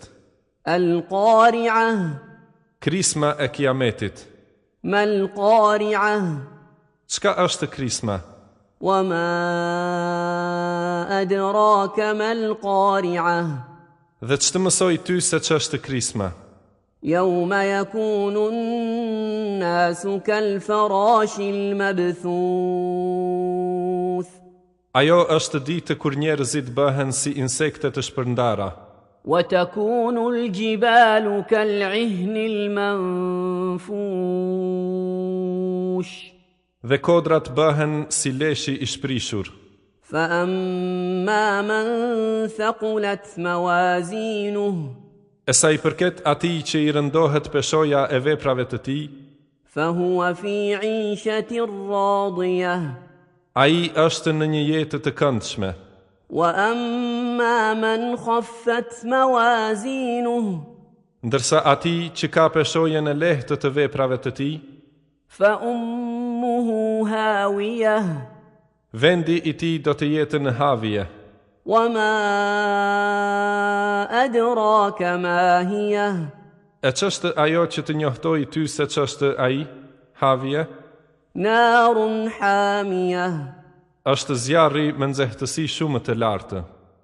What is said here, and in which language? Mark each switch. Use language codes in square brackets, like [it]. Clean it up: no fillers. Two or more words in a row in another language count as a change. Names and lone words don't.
[ar] Al-Qari'a. [sq] Krisma e Kiametit. [ar] Mal-Qari'a. [sq] Çka është krisma? [ar] وما أدراك ما القارعة. [sq] Dhe ç'të mësoj ty se ç'është krisma? [ar] يوم يكون الناس كالفراش المبثوث. [sq] Ajo është ditë kur njerëzit bëhen si insekte të shpërndara. [ar] وتكون الجبال كالعهن المنفوش. [sq] Dhe kodrat bëhen si leshi i shprishur. [ar] فأما من ثقلت موازينه [sq] E sa i përket atij që i rëndohet peshoja e veprave të tij, [ar] فهو في عيشة راضية [sq] ai është në një jetë të këndshme. [ar] وأما من خفت موازينه [sq] Ndërsa atij që ka peshojen e lehtë të veprave të tij, [ar] فأمه هاوية [sq] vendi i tij do të jetë në havje. [ar] وما أدراك ما هي [sq] E ç'është ajo që të njohtoj ty se ç'është ai? Havje [ar] نار حامية [sq] është zjarri me nxehtësi shumë të lartë.